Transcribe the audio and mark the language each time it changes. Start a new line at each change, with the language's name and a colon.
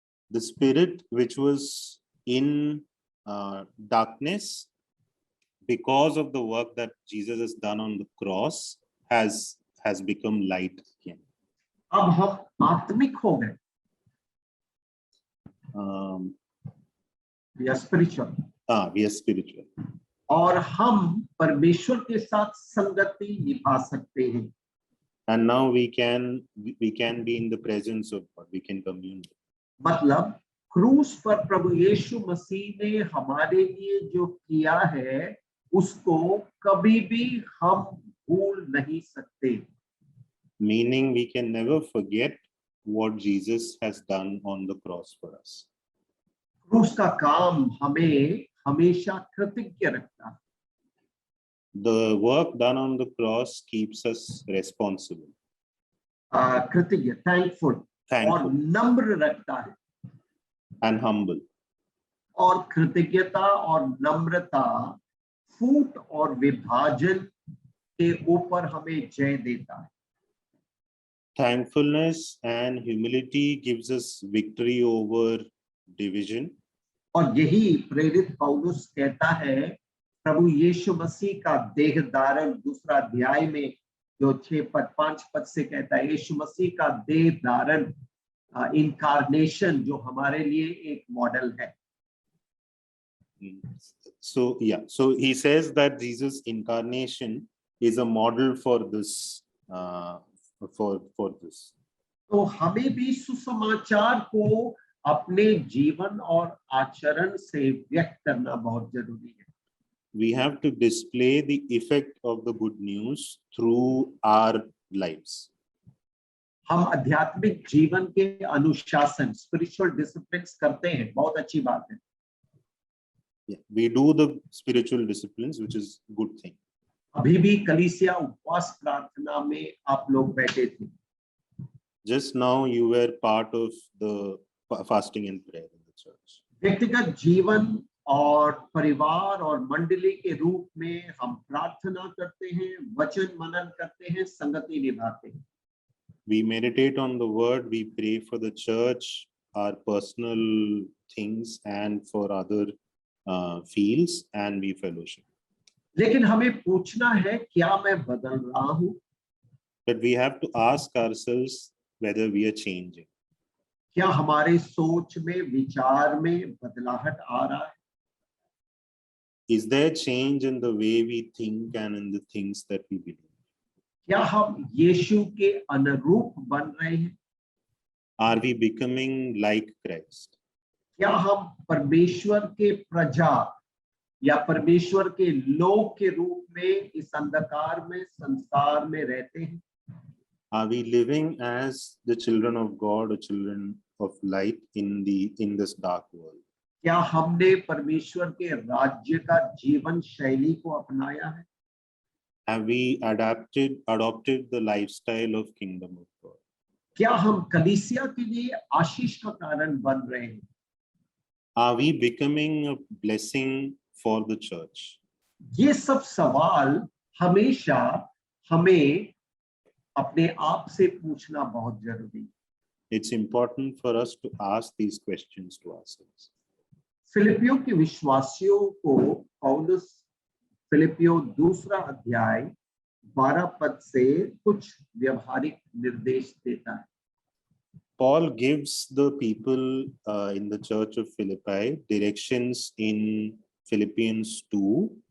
English: The spirit which was in darkness, because of the work that Jesus has done on the cross, has become light again.
Hindi: अब हम आत्मिक हो गए,
English: we are spiritual, we are spiritual.
Hindi: और हम परमेश्वर के साथ संगति निभा सकते हैं।
English: And now we can be in the presence of God. We can commune.
Hindi: मतलब क्रूस पर प्रभु यीशु मसीह ने हमारे लिए जो किया है उसको कभी भी हम भूल नहीं सकते।
English: Meaning we can never forget what Jesus has done on the cross for us.
Hindi: क्रूस का काम हमें हमेशा कृतज्ञ रखता है।
English: The work done on the cross keeps us responsible.
Hindi: कृतज्ञ, thankful, और नम्र रखता है।
English: And humble.
Hindi: और कृतज्ञता और नम्रता फूट और विभाजन के ऊपर हमें जय देता है।
English: Thankfulness and humility gives us victory over division.
Hindi: और यही प्रेरित पौलुस कहता है, प्रभु यीशु मसीह का देह धारण दूसरा अध्याय में जो 5 पद से कहता है, यीशु मसीह का देह धारण, इनकार्नेशन जो हमारे लिए एक मॉडल है।
English: So he says that Jesus' incarnation is a model for this for this.
Hindi: तो हमें भी सुसमाचार को अपने जीवन और आचरण से व्यक्त करना बहुत जरूरी है.
English: We have to display the effect of the good news through our lives.
Hindi: हम आध्यात्मिक जीवन के अनुशासन स्पिरिचुअल डिसिप्लिन्स करते हैं, बहुत अच्छी बात है.
English: Yeah, we do the spiritual disciplines, which is good thing.
Hindi: अभी भी कलीसिया उपवास प्रार्थना में आप लोग बैठे थे.
English: Just now you were part of the fasting and prayer in the church.
Hindi: व्यक्तिगत जीवन और परिवार और मंडली के रूप में हम प्रार्थना करते हैं, वचन मनन करते हैं, संगति निभाते हैं.
English: We meditate on the word, we pray for the church, our personal things and for other fields, and we fellowship.
Hindi: लेकिन हमें पूछना है, क्या मैं बदल रहा हूं?
English: But we have to ask ourselves whether we are changing.
Hindi: क्या हमारे सोच में, विचार में बदलाहट आ रहा है?
English: Is there change in the way we think and in the things that we believe?
Hindi: क्या हम यीशु के अनुरूप बन रहे हैं?
English: Are we becoming like Christ?
Hindi: क्या हम परमेश्वर के प्रजा या परमेश्वर के लोग के रूप में इस अंधकार में, संसार में रहते हैं?
English: Are we living as the children of God or children of light in this dark world?
Hindi: क्या हमने परमेश्वर के राज्य का जीवन शैली को अपनाया है?
English: Have we adopted the lifestyle of kingdom of God?
Hindi: क्या हम कलीसिया के लिए आशीष का कारण बन रहे हैं?
English: Are we becoming a blessing for the church?
Hindi: ये सब सवाल हमेशा हमें अपने आप से पूछना बहुत जरूरी है.
English: It's important for us to ask these questions to ourselves.
Hindi: फिलिपियों के विश्वासियों को पौलुस फिलिपियों 2 अध्याय 12 पद से कुछ व्यवहारिक निर्देश देता है.
English: Paul gives the people in the church of Philippi directions in Philippians 2.